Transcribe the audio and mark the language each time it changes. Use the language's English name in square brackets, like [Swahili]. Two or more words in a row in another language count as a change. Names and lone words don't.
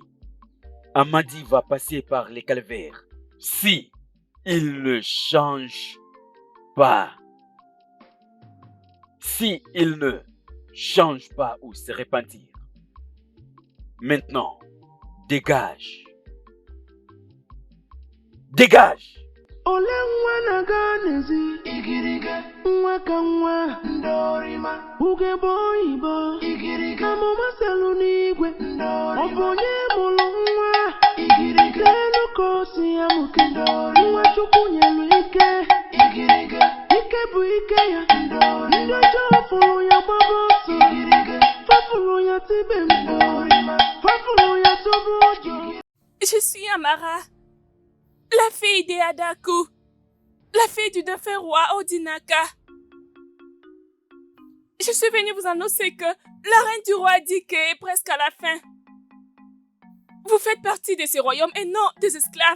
[French] Amadi va passer par les calvaires si il ne change pas. Si il ne change pas ou se repentir. Maintenant, dégage. Dégage! [Igbo] Ole nwa na-aga n'ezi igirige nwa ka nwa ndorima ugegbe oyibo igirige amụma selu n'igwe ndorima ọ bụ onye mụrụ nwa igirige n'elu ka o si amụke ndorima nwa Chukwu nyelu ike igirige ike bụ ike ya ndorima ndị ọjọọ fụrụ ya gbaba ọsọ igirige fafụrụ ya tibe ndorima fafụrụ ya tụbụ ụjọ. [French] Je suis Amara, la fille de Adaku, la fille du défunt roi Odinaka. Je suis venue vous annoncer que la reine du roi dit qu'elle est presque à la fin. Vous faites partie de ce royaume et non des esclaves.